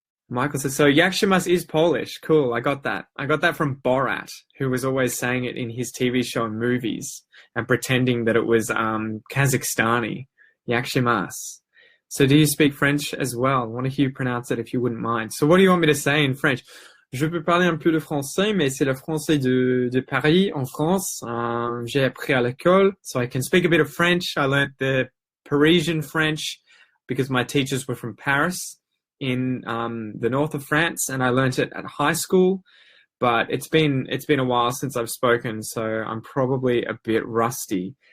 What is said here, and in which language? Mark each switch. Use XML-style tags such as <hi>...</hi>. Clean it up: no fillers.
<en>Michael says, so Yakshimas is Polish. Cool. I got that. I got that from Borat, who was always saying it in his TV show and movies and pretending that it was Kazakhstani. Yakshimas. So do you speak French as well? I want to hear you pronounce it if you wouldn't mind. So what do you want me to say in French?</en> <fr>Je peux parler un peu de français, mais c'est le français de Paris, en France. J'ai appris à l'école,</fr> <en>so I can speak a bit of French. I learnt the Parisian French because my teachers were from Paris in the north of France, and I learnt it at high school. But it's been a while since I've spoken, so I'm probably a bit rusty.</en>